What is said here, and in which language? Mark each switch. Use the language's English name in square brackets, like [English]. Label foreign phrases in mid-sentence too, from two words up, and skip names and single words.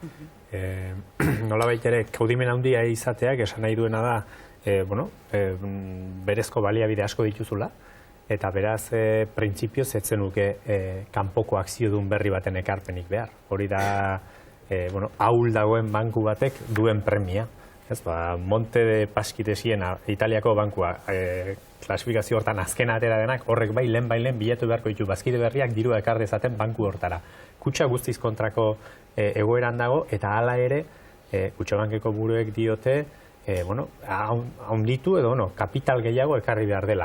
[Basque] Nolabait ere, kaudimen handia izateak esan nahi duena da, berezko baliabide asko dituzula, eta beraz, printzipioz ez zenuke kanpoko akziodun berri baten ekarpenik behar. Hori da, ahul dagoen banku batek duen premia. Monte de Paschi de Siena, Italiako bankua, klasifikazio hortan azken atera denak, horrek bai lehen bilatu beharko ditu bazkide berriak dirua ekar dezaten banku hortara. Kutxa guztiz kontrako egoeran dago, eta hala ere, Kutxabankeko buruek diote, haunditu edo kapital gehiago ekarri behar dela.